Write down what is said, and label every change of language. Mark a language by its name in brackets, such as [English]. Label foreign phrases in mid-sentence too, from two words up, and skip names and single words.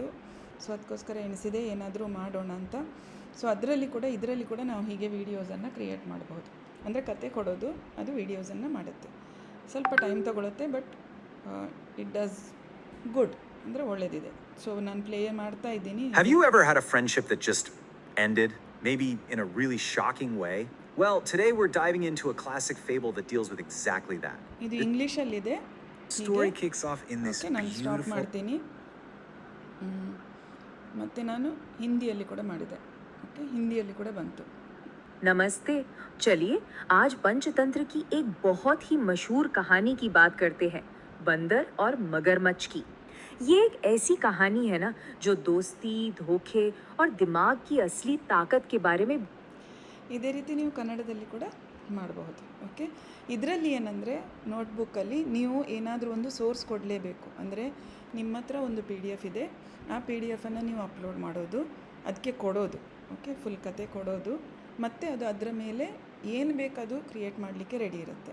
[Kannada] ಸೊ ಅದಕ್ಕೋಸ್ಕರ ಎಣಿಸಿದೆ ಏನಾದರೂ ಮಾಡೋಣ ಅಂತ. ಸೊ ಇದರಲ್ಲಿ ಕೂಡ ನಾವು ಹೀಗೆ ವೀಡಿಯೋಸನ್ನು ಕ್ರಿಯೇಟ್ ಮಾಡ್ಬೋದು. ಅಂದರೆ ಕತೆ ಕೊಡೋದು, ಅದು ವೀಡಿಯೋಸನ್ನು ಮಾಡುತ್ತೆ. ಸ್ವಲ್ಪ ಟೈಮ್ ತೊಗೊಳುತ್ತೆ, [English] but it does good, [Kannada] ಅಂದರೆ ಒಳ್ಳೆಯದಿದೆ. ಸೊ ನಾನು ಪ್ಲೇ ಮಾಡ್ತಾ ಇದ್ದೀನಿ. [English] Have you ever had a friendship that just ended, maybe in a really shocking way? Well, today we're diving into a classic fable that deals with exactly that. [Kannada] ಇದು ಇಂಗ್ಲೀಷಲ್ಲಿದೆ. [English] Story kicks off in this [Kannada] ನಾನು ಸ್ಟಾಪ್ [English] beautiful... [Kannada] ಮಾಡ್ತೀನಿ. ಮತ್ತು ನಾನು ಹಿಂದಿಯಲ್ಲಿ ಕೂಡ ಮಾಡಿದೆ. ಓಕೆ, ಹಿಂದಿಯಲ್ಲಿ ಕೂಡ ಬಂತು. [Hindi] नमस्ते। चलिए आज पंचतंत्र की एक बहुत ही मशहूर कहानी की बात करते हैं, बंदर और मगरमच्छ की। ये एक ऐसी कहानी है ना जो दोस्ती, धोखे और दिमाग की असली ताकत के बारे में [Kannada] ಇದೇ ರೀತಿ ನೀವು ಕನ್ನಡದಲ್ಲಿ ಕೂಡ ಮಾಡಬಹುದು. ಓಕೆ, ಇದರಲ್ಲಿ ಏನಂದರೆ ನೋಟ್ಬುಕ್ಕಲ್ಲಿ ನೀವು ಏನಾದರೂ ಒಂದು ಸೋರ್ಸ್ ಕೊಡಲೇಬೇಕು. ಅಂದರೆ ನಿಮ್ಮ ಹತ್ರ ಒಂದು PDF ಇದೆ, ಆ PDF ನೀವು ಅಪ್ಲೋಡ್ ಮಾಡೋದು, ಅದಕ್ಕೆ ಕೊಡೋದು. ಓಕೆ, ಫುಲ್ ಕತೆ ಕೊಡೋದು, ಮತ್ತು ಅದು ಅದರ ಮೇಲೆ ಏನು ಬೇಕದು ಕ್ರಿಯೇಟ್ ಮಾಡಲಿಕ್ಕೆ ರೆಡಿ ಇರುತ್ತೆ.